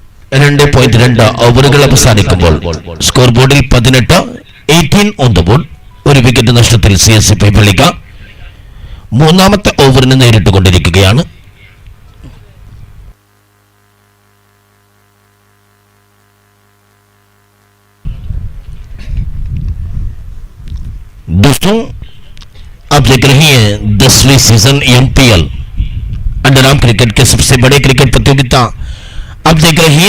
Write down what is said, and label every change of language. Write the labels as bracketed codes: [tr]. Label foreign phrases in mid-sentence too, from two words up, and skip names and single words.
[ml] 2.2 ഓവറുകൾ അവസാനിക്കുമ്പോൾ സ്കോർ ബോർഡിൽ 18 [en] on the board, [ml] ഒരു വിക്കറ്റ് നഷ്ടത്തിൽ CSC പൈപ്പള്ളിക്ക മൂന്നാമത്തെ ഓവറിന് നേരിട്ടുകൊണ്ടിരിക്കുകയാണ്. [hi] दोस्तों, आप देख रहे हैं 10वीं सीजन MPL [en] underarm cricket [hi] के सबसे बड़े क्रिकेट प्रतियोगिता आप देख रहे हैं।